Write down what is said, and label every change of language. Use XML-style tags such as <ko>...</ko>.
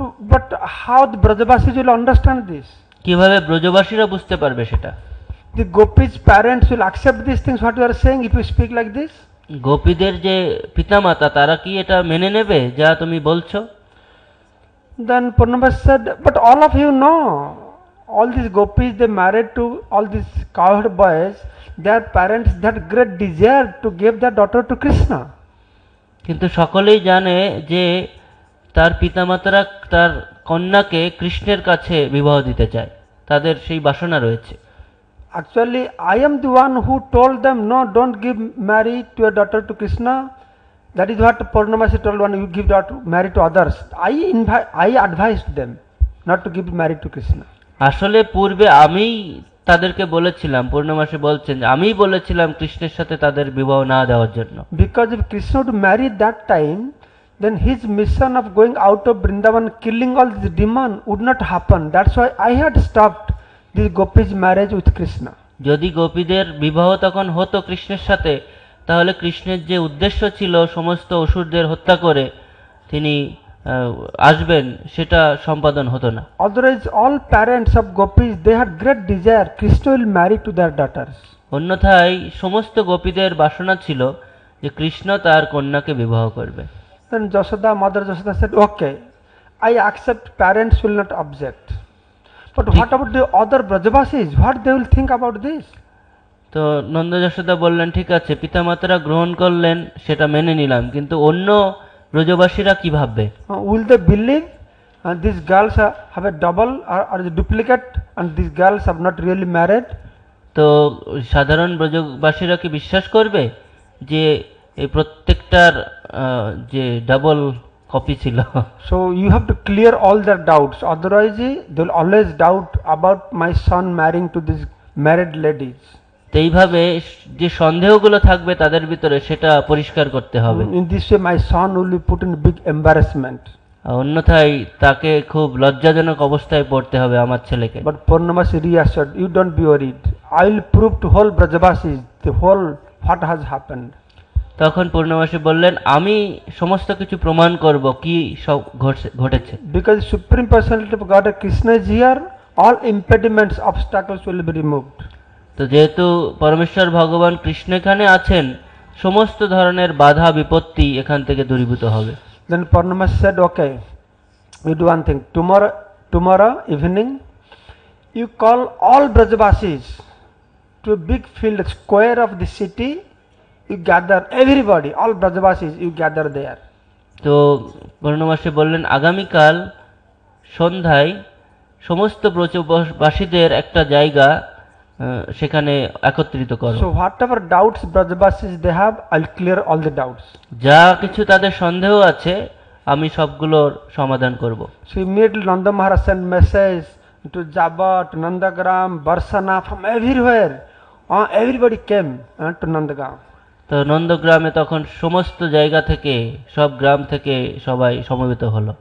<en>But how the Brajavasis will understand this?</en> <bn>কিভাবে ব্রজবাসীরা বুঝতে পারবে সেটা?</bn> <en>The gopis' parents will accept these things what you are saying if you speak like this?</en> <bn>গোপীদের যে পিতামাতা তারা কি এটা মেনে নেবে যা তুমি বলছো?</bn> <en>Then Purnamasi said, but all of you know, all these gopis, they married to all these cowherd boys, their parents that great desire to give their daughter to Krishna.</en> <bn>কিন্তু সকলেই জানে যে তার পিতামাতারা তার কন্যাকে কৃষ্ণের কাছে বিবাহ দিতে চায়, তাদের সেই বাসনা রয়েছে।</bn> <en>Actually, I am the one who told them, no, don't give marry to your daughter to Krishna. That is what Purnamasi told, when you give daughter marry to others. I advised them not to give marry to Krishna.</en> <bn>আসলে পূর্বে আমি তাদেরকে বলেছিলাম, পূর্ণমাসী বলছেন আমিই বলেছিলাম কৃষ্ণের সাথে তাদের বিবাহ না দেওয়ার জন্য।</bn> <en>Because if Krishna would marry that time, then his mission of going out of Vrindavan, killing all these demons would not happen. That's why I had stopped this gopis marriage with Krishna.</en> <bn>যদি গোপীদের বিবাহ তখন হতো কৃষ্ণের সাথে, তাহলে কৃষ্ণের যে উদ্দেশ্য ছিল সমস্ত অসুরদের হত্যা করে তিনি আসবেন সেটা সম্পাদন হতো না।</bn> <en>Otherwise, all parents of gopis, they had great desire Krishna will marry to their daughters.</en> <bn>অন্যথায় সমস্ত গোপীদের বাসনা ছিল যে কৃষ্ণ তার কন্যাকে বিবাহ করবে।</bn> <en>Then Jashoda, Mother Jashoda said, okay, I accept, parents will not object. But what about the other Brajavasis? What they will think about this?</en> <bn>তো নন্দ যশোদা বললেন ঠিক আছে, পিতামাতারা গ্রহণ করলেন, সেটা মেনে নিলাম, কিন্তু অন্য ব্রজবাসীরা কি ভাববে?</bn> <en>Will they believe these girls have a double or a duplicate and these girls have not really married?</en> <bn>তো সাধারণ ব্রজবাসীরা কি বিশ্বাস করবে যে এই প্রত্যেকটার যে ডাবল কপি ছিল?</bn> <en>So you have to clear all their doubts, otherwise they will always doubt about my son marrying to these married ladies.</en> <bn>তো এইভাবে যে সন্দেহগুলো থাকবে তাদের ভিতরে সেটা পরিষ্কার করতে হবে।</bn> <en>In this way my son will be put in big embarrassment.</en> <bn>অন্যথায় তাকে খুব লজ্জাজনক অবস্থায় পড়তে হবে আমার ছেলেকে।</bn> <en>But Purnamasi reassured, you don't be worried, I will prove to whole Brajavasis the whole what has happened.</en> <bn>তখন পূর্ণমাসী বললেন, আমি সমস্ত কিছু প্রমাণ করব কি সব ঘটেছে।</bn> <en>Because Supreme Personality of Godhead Krishna is here, all impediments, obstacles will be removed.</en> <bn>তো যেহেতু পরমেশ্বর ভগবান কৃষ্ণ এখানে আছেন, সমস্ত ধরনের বাধা বিপত্তি এখান থেকে দূরীভূত হবে।</bn> <en>Then Purnamasi said, okay, you do one thing, tomorrow evening you call all Brajavasis to a big field square of the city, you gather everybody, all Brajavasis, you gather there.</en> <bn>তো পূর্ণমাসী বললেন, আগামীকাল সন্ধ্যায় সমস্ত ব্রজবাসীদের একটা জায়গা সেখানে একত্রিত করো।</bn> <en>So whatever doubts Brajavasis they have, I'll clear all the doubts.</en> <bn>যা কিছু তাদের সন্দেহ আছে আমি সবগুলোর সমাধান করব।</bn> <en>So immediately Nanda Maharaj sent message to Jabat, Nandagram, Barsana, from everywhere. Everybody came to Nandagram.</en> <bn>তো নন্দগ্রামে তখন সমস্ত জায়গা থেকে, সব গ্রাম থেকে সবাই সমবেত হলো।</bn>